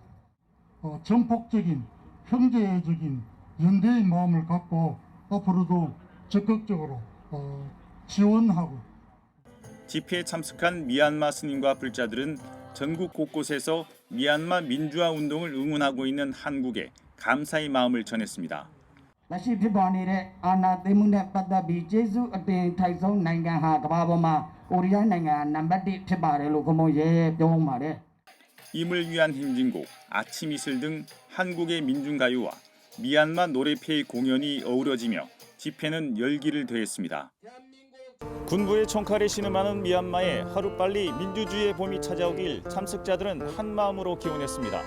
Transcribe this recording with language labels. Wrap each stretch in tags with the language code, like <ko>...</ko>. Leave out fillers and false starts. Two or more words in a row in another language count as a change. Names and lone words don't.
<ko>전폭적인 형제적인 연대의 마음을 갖고 앞으로도 적극적으로 지원하고 집회에 참석한 미얀마 스님과 불자들은 전국 곳곳에서 미얀마 민주화 운동을 응원하고 있는 한국에 감사의 마음을 전했습니다.</ko> <my>လက်ရှိဖြစ်ပေါ်နေတဲ့အာဏာသိမ်းမှုနဲ့ပတ်သက်ပြီးကျေးဇူးအတင်ထိုက်ဆုံးနိုင်ငံဟာကမ္ဘာပေါ်မှာကိုရီးယားနိုင်ငံနံပါတ်1ဖြစ်ပါတယ်လို့ဘုံရဲပြောပါတယ်.</my> <ko>임을 위한 행진곡, 아침 이슬 등 한국의 민중가요와 미얀마 노래패의 공연이 어우러지며 집회는 열기를 더했습니다. 군부의 총칼에 신음하는 미얀마에 하루빨리 민주주의의 봄이 찾아오길 참석자들은 한마음으로 기원했습니다.</ko>